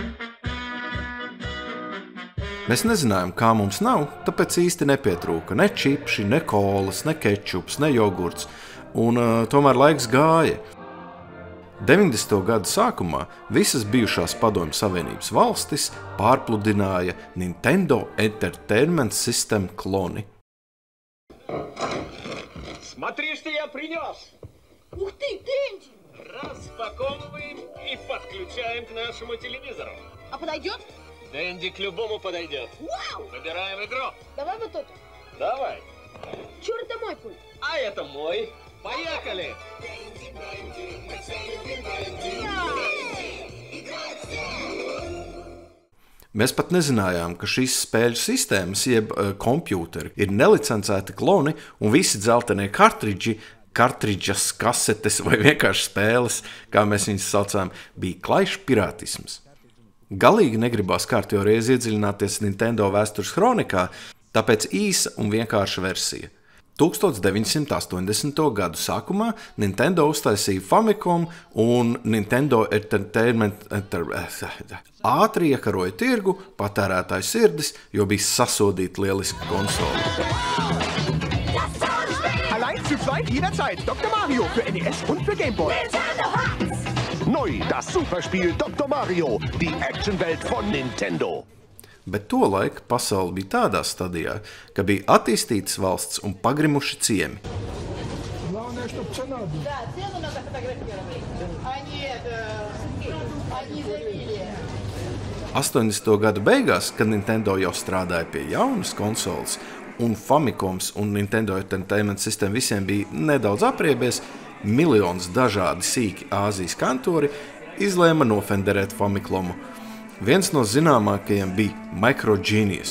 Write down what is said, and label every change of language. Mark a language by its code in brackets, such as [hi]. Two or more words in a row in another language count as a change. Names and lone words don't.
[lv] Mēs nezinājām, kā mums nav, tāpēc īsti nepietrūka ne čipši, ne kolas, ne kečups, ne jogurts, un tomēr laiks gāja. 90. gadu sākumā visas bijušās Padomju Savienības valstis pārpludināja Nintendo Entertainment System kloni. [ru] Смотри, что я принес! Ух ты, Дэнди! Распаковываем и подключаем к нашему телевизору. А подойдет? Дэнди к любому подойдет. Вау! Выбираем игру. Давай вот эту. Давай. Черт, это мой пульт. А это мой. Поехали! [lv] Mēs pat nezinājām, ka šīs spēļu sistēmas, jeb kompjūteri, ir nelicencēti kloni un visi dzeltenie kartridžas, kasetes vai vienkārši spēles, kā mēs viņus saucām, bija klajšs pirātisms. Galīgi negribās kārtējo reizi iedziļināties Nintendo vēstures kronikā, tāpēc īsa un vienkārša versija. 1980. gadu sākumā Nintendo uztaisīja Famicom un Nintendo Entertainment ātri iekaroja tirgu, patērētāju sirdis, jo bija sasodīta lieliska konsole. [de] Allein zu zweit jederzeit. Dr. Mario für NES und für Game Boy. Neu, das Superspiel Dr. Mario, die Actionwelt von Nintendo. [lv] Bet tolaik pasaule bija tādā stadijā, ka bija attīstītas valsts un pagrimuši ciemi. [ru] Да, цену надо фотографировать. Они забили. [lv] 80. gadu beigās, kad Nintendo jau strādāja pie jaunas konsoles, un Famicoms un Nintendo Entertainment System visiem bija nedaudz apriebies, miljonus dažādi sīki Āzijas kantori izlēma nofenderēt Famiclomu. Viens no zināmākajiem bija Microgenius.